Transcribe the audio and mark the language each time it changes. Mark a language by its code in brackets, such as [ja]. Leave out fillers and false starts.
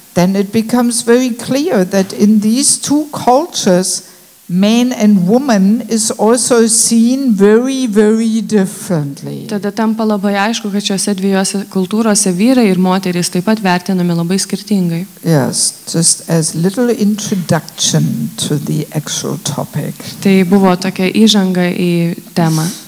[en] then it becomes very clear that in these two cultures, man and woman is also seen very, very differently. [lt] Tada tampa labai aišku, kad šiose dviejose kultūrose vyrai ir moterys taip pat vertinami labai skirtingai. [en] Yes, just as little introduction to the actual topic. [lt] Tai buvo tokia įžanga į temą.